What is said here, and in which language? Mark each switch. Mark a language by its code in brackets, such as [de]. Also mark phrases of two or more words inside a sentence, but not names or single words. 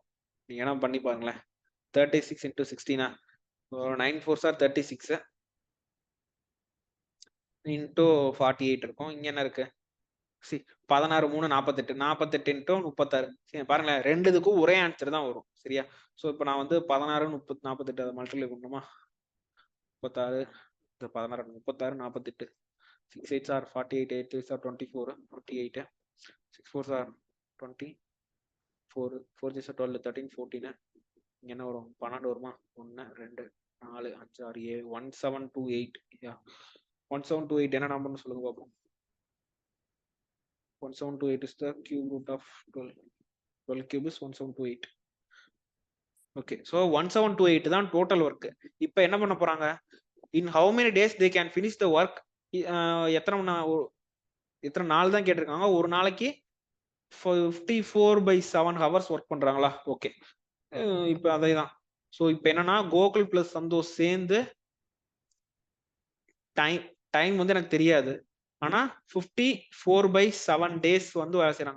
[ta] நீங்க என்ன பண்ணி பாருங்களேன். 36 இன்டூ 16 9 4s are 36 இன்டூ 48 இருக்கும். இங்க என்ன இருக்கு? 16 3 48 48 இன்டூ 36. சரி பாருங்களேன், 2 இதுக்கும் ஒரே ஆன்சர் தான் வரும். சரியா? ஸோ இப்போ நான் வந்து 16 30 48 அதை மல்டிப்ளை பண்ணணுமா? [en] 36 16 36 48 6 8s are 48 8 3s are 24 28 6 4s are 20 4 4 3s are 12 13 14. [ta] இங்க என்ன வரும்? 12 வருமா? 1 2 4 5 6 7 1728. [en] 1728 [ta] என்ன நம்பர்னு சொல்லுங்க பார்ப்போம். [en] 1728 is the cube root of 12. 12 cube is 1728. [ta] ஓகே, ஸோ 1728 தான் [en] total work. [ta] இப்போ என்ன பண்ண போறாங்க? [en] In how many days they can finish the work. [ta] எத்தனை நாள் தான் கேட்டிருக்காங்க. ஒரு நாளைக்கு 54/7 [en] hours work [ta] பண்றாங்களா? ஓகே, இப்போ அதே தான். ஸோ இப்போ என்னன்னா கோகுல் பிளஸ் சந்தோஷ் சேர்ந்து டைம் வந்து எனக்கு தெரியாது, ஆனா 54/7 டேஸ் வந்து வேலை செய்யறாங்க.